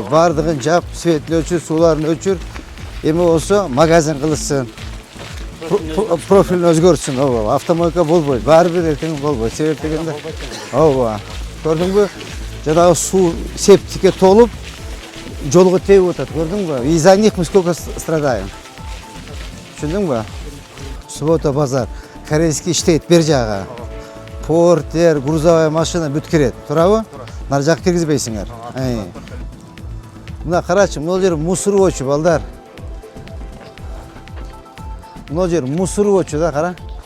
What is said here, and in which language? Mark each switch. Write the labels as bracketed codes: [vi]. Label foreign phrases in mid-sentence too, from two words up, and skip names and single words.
[ky] Бардыгын жап, светин өчүр, сууларын өчүр. Эми болсо магазин кылышсын. Профилин өзгөртсүн. Автомойка болбойт. Баары бир эртең болбойт. Себеп дегенде. Көрдүңбү? Жанагы суу септикке толуп, жолго тебип атат. Көрдүңбү? [ru] Из-за них мы сколько страдаем. [ky] Түшүндүңбү? Суббота базар. Корейский иштейт бер жагы. Портер, [ru] грузовая машина [ky] бүт кирет. Турабы? Нар жак киргизбейсиңер. Мына карачы, могул жер мусоровочу балдар. Могул жер мусоровочу да, кара.